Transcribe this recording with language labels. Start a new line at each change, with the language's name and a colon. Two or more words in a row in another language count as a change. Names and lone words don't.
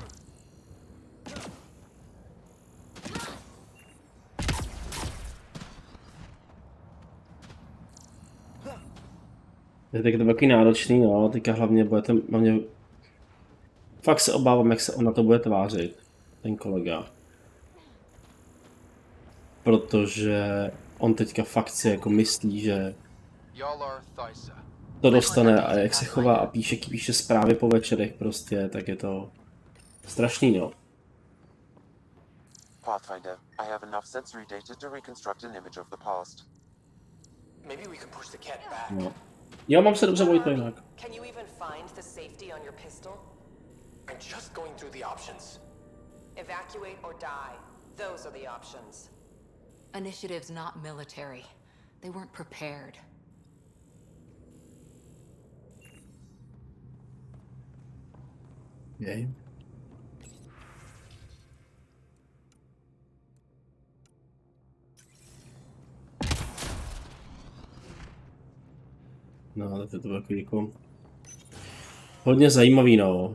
Czech: Je to takový náročný, no, teďka hlavně budete, fakt se obávám, jak se on na to bude tvářit, ten kolega. Protože on teďka fakt si jako myslí, že to dostane a jak se chová a píše zprávy po večerech prostě, tak je to strašný, no.
English: Pathfinder, I have enough sensory data to reconstruct an image of the past. Maybe we can push the Ket back. No. Jo, mám se dobře Vojto jinak. Can you even find the safety on your pistol? I'm just going through the options. Evacuate or die. Those are the options. Initiative's not military. They weren't prepared. Okay.
Czech: No, ale to bylo jako hodně zajímavý, no.